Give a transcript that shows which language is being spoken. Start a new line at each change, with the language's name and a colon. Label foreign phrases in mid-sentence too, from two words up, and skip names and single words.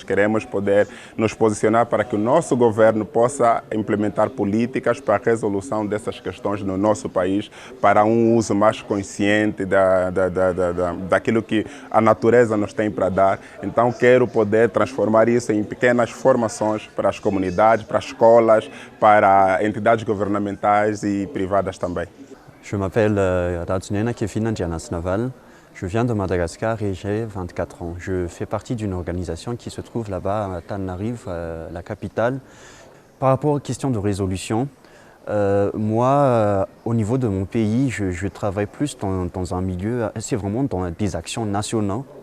Portuguese: Queremos poder nos posicionar para que o nosso governo possa implementar políticas para a resolução dessas questões no nosso país, para uso mais consciente daquilo que a natureza nos tem para dar. Então quero poder transformar isso em pequenas formações para as comunidades, para as escolas, para entidades governamentais e privadas também.
French: Je m'appelle Radsunena Kefina Naval. Je viens de Madagascar et j'ai 24 ans. Je fais partie d'une organisation qui se trouve là-bas à Tananarive, la capitale. Par rapport aux questions de résolution, moi, au niveau de mon pays, je travaille plus dans un milieu, c'est vraiment dans des actions nationaux.